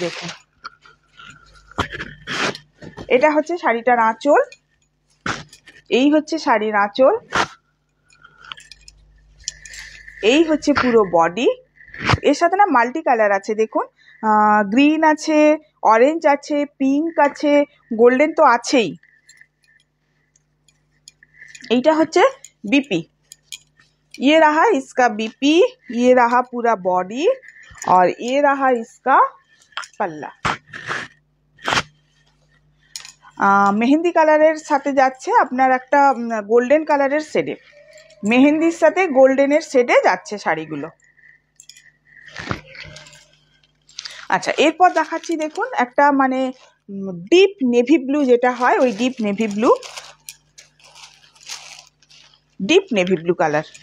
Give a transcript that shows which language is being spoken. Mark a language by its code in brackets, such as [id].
[bn] দেখুন এটা হচ্ছে শাড়িটার আঁচল, এই হচ্ছে শাড়ির আঁচল, এই হচ্ছে পুরো বডি। এর সাথে না মাল্টি কালার আছে, দেখুন গ্রিন আছে, অরেঞ্জ আছে, পিঙ্ক আছে, গোল্ডেন তো আছেই। এইটা হচ্ছে [hi] बीपी, ये रहा इसका बीपी, ये रहा पूरा बॉडी और ये रहा इसका पल्ला। [bn] মেহেন্দি কালারের সাথে যাচ্ছে আপনার একটা গোল্ডেন কালারের শেডে, মেহেন্দির সাথে গোল্ডেনের শেডে যাচ্ছে শাড়িগুলো। আচ্ছা, এরপর দেখাচ্ছি দেখুন একটা মানে ডিপ নেভি ব্লু, যেটা হয় ওই deep navy blue, deep navy blue colour.